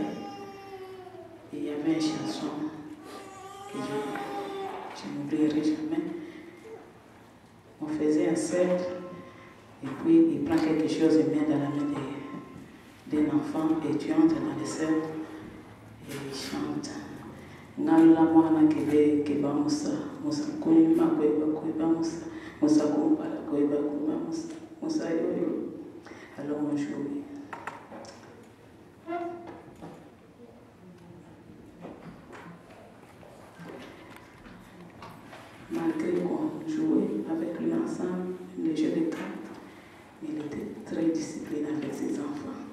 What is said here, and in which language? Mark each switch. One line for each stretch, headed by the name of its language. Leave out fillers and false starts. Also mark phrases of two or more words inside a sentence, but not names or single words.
French: Et il y avait une chanson que je n'oublierai jamais. On faisait un cercle, et puis il prend quelque chose et met dans la main d'un enfant, et tu entres dans le cercle, et il chante.
Luba-Lulua: Nala mwana kebe keba musa kunyuma kweba musa kumpala kweba kuma musa yoyo.
French: Alors on jouait. Malgré qu'on jouait avec lui ensemble, les jeux de cartes, il était très discipliné avec ses enfants.